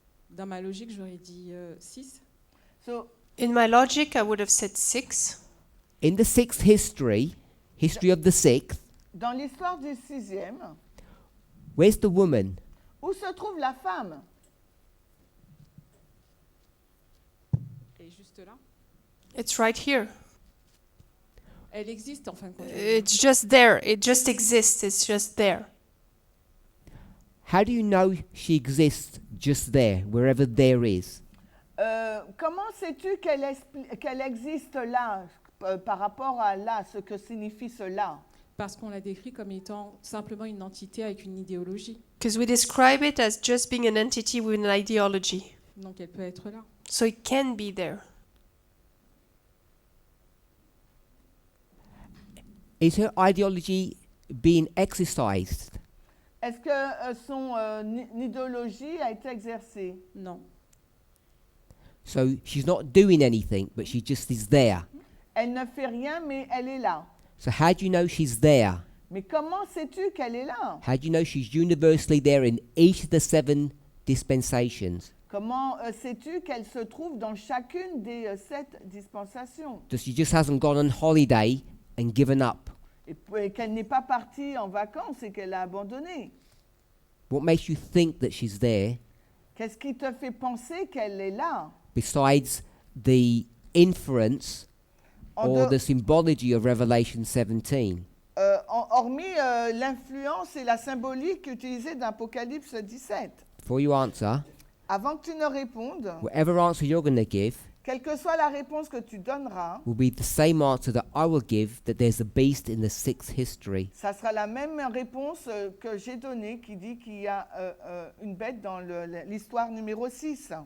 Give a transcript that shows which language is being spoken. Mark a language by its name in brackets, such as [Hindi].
[French] Dans ma logique, j'aurais dit 6. [English] So, In my logic, I would have said 6. In the 6th history of the 6th, [French] dans l'histoire du 6e, [English] where's the woman? [French] où se trouve la femme? Elle est juste là. [English] It's right here. [French] Elle existe en fin de compte. [English] It's just there. It just exists. It's just there. How do you know she exists just there, wherever there is? [French] Comment sais-tu qu'elle existe là par rapport à là, ce que signifie cela? Parce qu'on la décrit comme étant simplement une entité avec une idéologie. [English] Because we describe it as just being an entity with an ideology. [French] Donc elle peut être là. [English] So it can be there. Is her ideology being exercised? [French] Est-ce que son idéologie a été exercée? Non. [English] So she's not doing anything, but she just is there. [French] Elle ne fait rien, mais elle est là. [English] So how do you know she's there? [French] Mais comment sais-tu qu'elle est là? [English] How do you know she's universally there in each of the 7 dispensations? [French] Comment sais-tu qu'elle se trouve dans chacune des 7 dispensations? [English] That she just hasn't gone on holiday and given up? [French] Et qu'elle n'est pas partie en vacances et qu'elle a abandonné? [English] What makes you think that she's there [French] Qu'est-ce qui te fait penser qu'elle est là? [English] besides the inference [French] En [English] or de- the symbology of Revelation 17? [French] hormis l'influence et la symbolique utilisée d'Apocalypse 17. [English] Before you answer, [French] Avant que tu ne répondes, [English] whatever answer you're going to give [French] quelle que soit la réponse que tu donneras, [English] will be the same answer that I will give, that there's a beast in the 6th history. [French] ça sera la même réponse que j'ai donnée qui dit qu'il y a une bête dans l'histoire numéro 6.